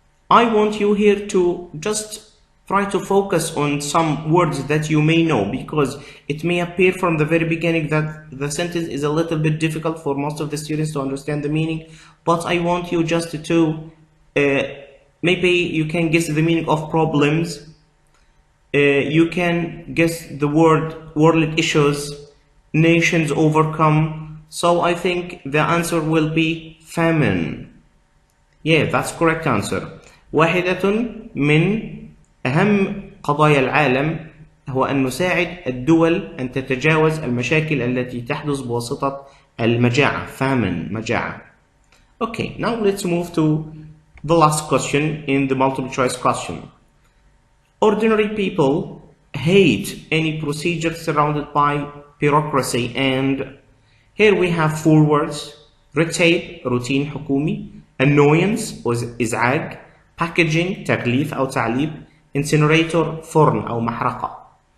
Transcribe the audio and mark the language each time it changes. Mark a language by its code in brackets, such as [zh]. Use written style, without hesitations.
[en] I want you here to just try to focus on some words that you may know, because it may appear from the very beginning that the sentence is a little bit difficult for most of the students to understand the meaning, but I want you just to maybe you can guess the meaning of problems, you can guess the word world issues, nations overcome. So I think the answer will be famine. Yeah, that's correct answer. [ar] واحدة من أهم قضايا العالم هو أن نساعد الدول أن تتجاوز المشاكل التي تحدث بواسطة المجاعة. [en] famine [ar] مجاعة. [en] Okay, now let's move to the last question in the multiple choice question. Ordinary people hate any procedure surrounded by bureaucracy, and here we have 4 words: red tape [ar] روتين حكومي، [en] annoyance [ar] إزعاج، [en] packaging [ar] تغليف أو تعليب، [en] incinerator [ar] فرن أو محرقة.